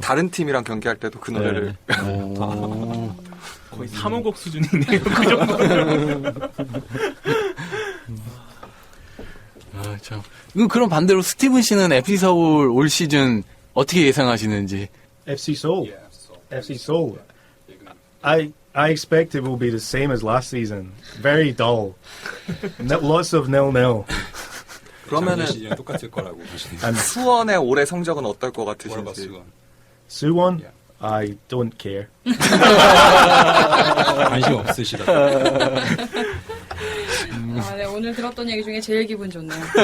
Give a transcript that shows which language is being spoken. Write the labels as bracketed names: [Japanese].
[Korean] 다른 팀이랑 경기할 때도 그 노래를. 거의 3호곡 수준이네요. 그 정도. 참. 그럼 반대로 스티븐 씨는 FC 서울 올 시즌 어떻게 예상하시는지? [English] FC Seoul. FC Seoul. I expect it will be the same as last season. Very dull. Lots of 0-0. [Korean] 그러면은 시즌 똑같을 거라고 보시는 [English] And [Korean] 수원의 올해 성적은 어떨 것 같으신지? 수원. [English] Suwon, I don't care. [Korean] 관심 없으시다. 네, 오늘 들었던 얘기 중에 제일 기분 좋네요.